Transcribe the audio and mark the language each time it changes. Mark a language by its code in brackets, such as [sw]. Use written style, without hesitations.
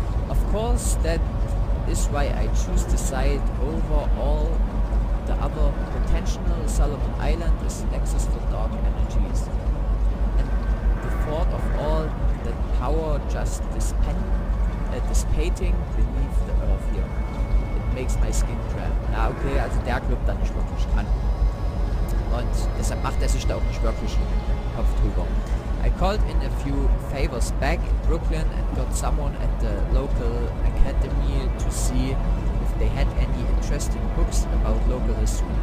[en] Of course, that is why I choose to side over all the other potential. Solomon Island is nexus for dark energies. And the thought of all that power just dissipating beneath the earth here. It makes my skin crawl. [de] Ja, okay, also der glaubt da nicht wirklich dran. Und deshalb macht er sich da auch nicht wirklich den Kopf drüber. [en] I called in a few favors back in Brooklyn and got someone at the local academy to see if they had any interesting books about local history.